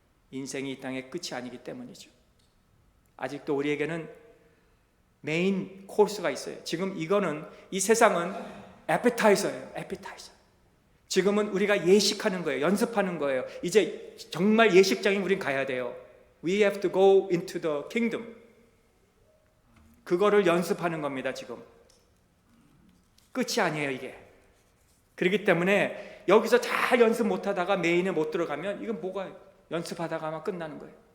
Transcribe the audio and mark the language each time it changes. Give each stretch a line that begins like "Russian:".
Korean: 인생이 이 땅의 끝이 아니기 때문이죠. 아직도 우리에게는 메인 코스가 있어요. 지금 이거는, 이 세상은 에피타이저예요. 에피타이저. 지금은 우리가 예식하는 거예요. 연습하는 거예요. 이제 정말 예식장에 우린 가야 돼요.
English: We have to go into the kingdom.
Korean: 그거를 연습하는 겁니다. 지금 끝이 아니에요, 이게. 그렇기 때문에 여기서 잘 연습 못하다가 메인에 못 들어가면 이건 뭐가, 연습하다가 아마 끝나는 거예요.